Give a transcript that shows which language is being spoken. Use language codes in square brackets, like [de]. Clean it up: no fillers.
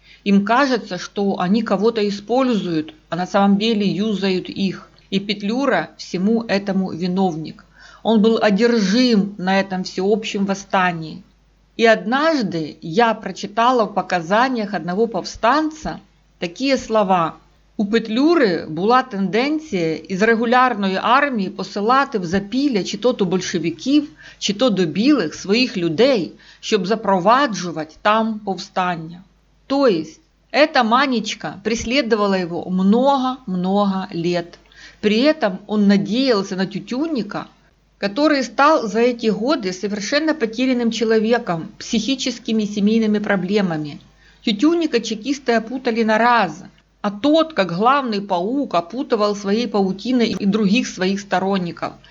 [ru] Им кажется, что они кого-то используют, а на самом деле юзают их. И Петлюра всему этому виновник. Он был одержим на этом всеобщем восстании. И однажды я прочитала в показаниях одного повстанца [uk] такі слова. У Петлюри була тенденція із регулярної армії посилати в запілля чи то до большевиків, чи то до білих своїх людей, щоб запроваджувати там повстання. [ru] То есть, эта манечка преследовала его много-много лет. При этом он надеялся на Тютюнника, который стал за эти годы совершенно потерянным человеком, психическими и семейными проблемами. Тютюнника чекисты опутали на раз, а тот, как главный паук, опутывал своей паутиной и других своих сторонников.